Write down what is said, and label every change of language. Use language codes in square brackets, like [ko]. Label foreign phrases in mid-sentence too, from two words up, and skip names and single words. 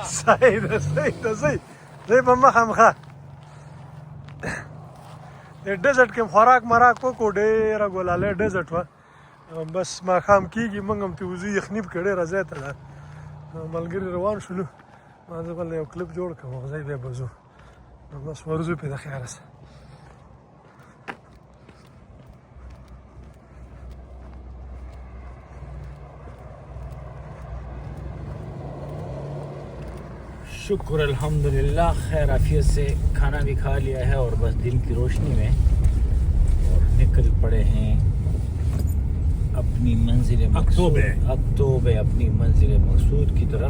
[ps] صحیح ده صحیح ده زی په مخامخه د ډیزرټ کې خوراک مراک وکړو، ډېره ګلالی ډیزرټ وه. بس ماښام کېږي، موږ هم ترې وځو، یخني پکې ډېره زیاته ده. ملګري روان شولو، ما زه بل یو کلپ جوړ کړم او ځای بیا به ځو، نو بس ورځو پرې د خیره سره. [ur] شکر الحمدللہ خیر عافیت سے کھانا بھی کھا لیا ہے اور بس دن کی روشنی میں اور نکل پڑے ہیں اپنی منزل اکتوبے اپنی منزل مقصود کی طرف.